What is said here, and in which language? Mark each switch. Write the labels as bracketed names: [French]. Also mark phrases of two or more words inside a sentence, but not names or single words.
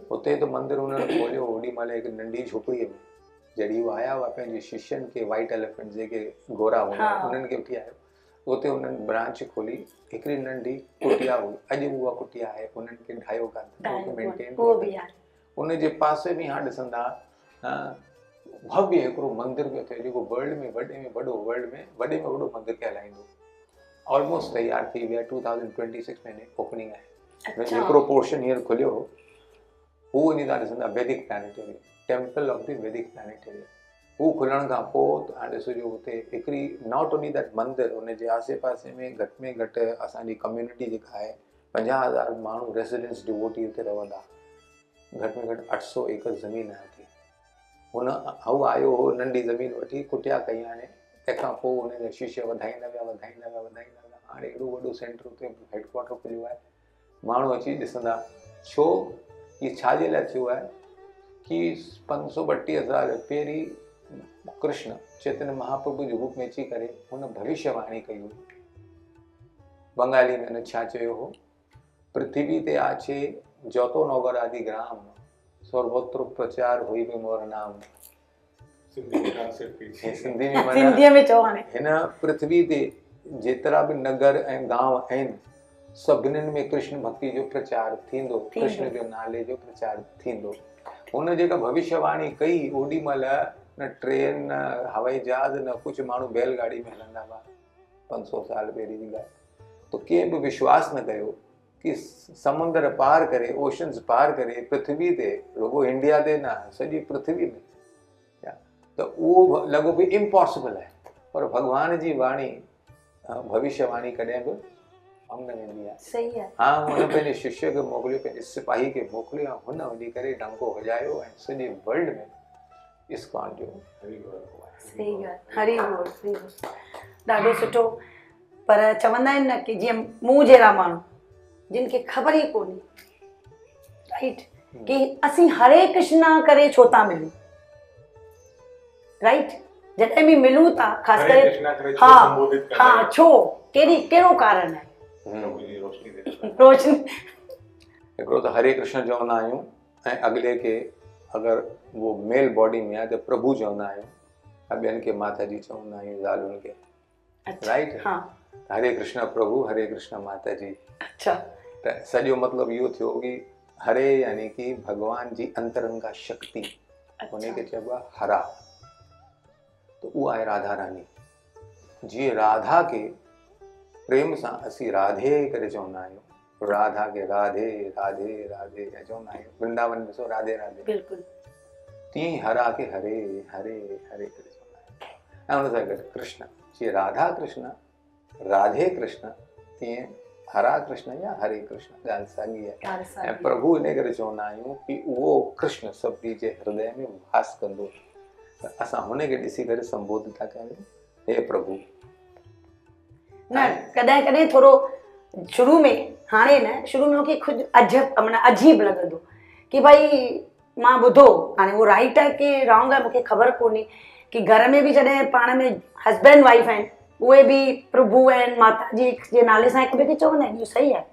[Sindhi] हुते त मंदिर हुननि खोलियो ओॾी महिल हिकु नंढी झोपड़ीअ में, जॾहिं हू आया हुआ पंहिंजे शिष्यनि खे, [English] white elephant [Sindhi] जेके गोरा हूंदा उन्हनि खे वठी आयो। उते हुननि ब्रांच खोली, हिकिड़ी नंढी कुटिया हुई, अॼु उहा कुटिया आहे, उन्हनि खे ढायो कान मेंटेन। उनजे पासे में हाणे ॾिसंदा भव्य हिकिड़ो मंदिर पियो थिए, जेको वर्ल्ड में वॾे में वॾो, वर्ल्ड में वॾे में वॾो मंदिर कहलाईंदो। ऑलमोस्ट तैयार थी विया, 2026 में ओपनिंग आहे। जेतिरो पोर्शन हींअर खुलियो हो, हू वञी तव्हां ॾिसंदा वैदिक प्लैनेटोरियम, टेम्पल ऑफ द वैदिक प्लैनेटोरियम। हू खुलण खां पोइ तव्हां ॾिसो जो हुते हिकिड़ी [English] not only that [Sindhi] मंदिर, हुनजे आसे पासे में घटि असांजी कम्युनिटी जेका आहे, 50,000 माण्हू [English] residence devotee [Sindhi] हुते रहंदा। घटि में घटि 800 एकड़ ज़मीन आहे हुते। हू आयो हो, नंढी ज़मीन वठी कुटिया कई। हाणे तंहिंखां पोइ हुनजा शिष्य वधाईंदा विया। हाणे एॾो वॾो सेंटर हुते हेडक्वार्टर खुलियो आहे। माण्हू अची ॾिसंदा। छो इहे छाजे लाइ थियो आहे कि 532 साल पहिरीं कृष्ण चैतन्य महाप्रभु जे रूप में अची करे हुन भविष्यवाणी कई हुई। बंगाली में हुन छा चयो हो, [Bangla] পৃথিবীতে আছে যত নগর আদি গ্রাম, সর্বত্র প্রচার হইবে মোর নাম। [Sindhi] सिंधी में चओ हाणे। हिन पृथ्वी ते जेतिरा बि नगर ऐं गांव आहिनि, सभिनीनि में कृष्ण भक्ति जो प्रचार थींदो, कृष्ण जो नाले जो प्रचार थींदो। हुन जेका भविष्यवाणी कई, ओॾी महिल न ट्रेन, न हवाई जहाज, न कुझु, माण्हू बैलगाड़ी में हलंदा हुआ 500 साल पहिरीं जी ॻाल्हि। तो कंहिं बि विश्वास न कयो कि समुंदर पार करे, ओशन्स पार करे पृथ्वी ते, रुगो इंडिया ते न, सॼी पृथ्वी में त उहो लॻो पियो इम्पॉसिबल आहे, पर भॻवान जी वाणी भविष्यवाणी कॾहिं बि कमु न वेंदी आहे। सही आहे। हाँ, हुन पंहिंजे शिष्य खे मोकिलियो, पंहिंजे सिपाही खे मोकिलियो, हुन वञी करे डंको वॼायो ऐं सॼे वर्ल्ड में इस्कॉन जो सही ॻाल्हि, हरी बोल, हरी बोल। ॾाढो सुठो। पर चवंदा आहिनि न कि जीअं मूं जहिड़ा माण्हू जिन खे ख़बर ई कोन्हे, राइट, कि असीं हरे कृष्णा करे छो था मिलूं, राइट, जॾहिं बि मिलूं था ख़ासि करे, हाँ छो, कहिड़ो कारण आहे? रोशनी हिकिड़ो त हरे कृष्ण चवंदा आहियूं ऐं अॻिले खे अगरि वो [English] male body [Sindhi] में आहे त प्रभु चवंदा आहियूं, ऐं ॿियनि खे माता जी चवंदा आहियूं, ज़ालुनि खे, राइट। हरे कृष्ण प्रभु, हरे कृष्ण माता जी। अच्छा। त सॼो मतिलबु इहो थियो कि हरे यानी कि भॻवान जी अंतरंगा शक्ति, हुनखे चइबो आहे हरा। त उहा आहे राधा रानी। जीअं राधा खे प्रेम सां असीं राधे करे चवंदा आहियूं, राधा के राधे राधे राधे चवंदा आहियूं, वृंदावन ॾिसो राधे राधे, बिल्कुलु, तीअं ई हरा खे हरे हरे हरे करे चवंदा आहियूं। ऐं हुन सां गॾु कृष्ण, जीअं राधा कृष्ण, राधे कृष्ण, तीअं हरा कृष्ण या हरे कृष्ण, ॻाल्हि साॻी आहे। ऐं प्रभु इन करे चवंदा आहियूं कि उहो कृष्ण सभिनी जे हृदय में वास कंदो, त असां हुनखे ॾिसी करे संबोधित था कयूं, हे प्रभु। न कॾहिं कॾहिं थोरो शुरू में, हाणे न, शुरू में मूंखे खुदि अजीब लॻंदो कि भाई मां ॿुधो, हाणे उहो राइट आहे कि रॉन्ग आहे मूंखे ख़बर कोन्हे, कि घर में बि जॾहिं पाण में [English] husband wife [Sindhi] आहिनि उहे बि प्रभु आहिनि, माता जी जे नाले सां हिक ॿिए खे चवंदा आहिनि, इहो सही आहे?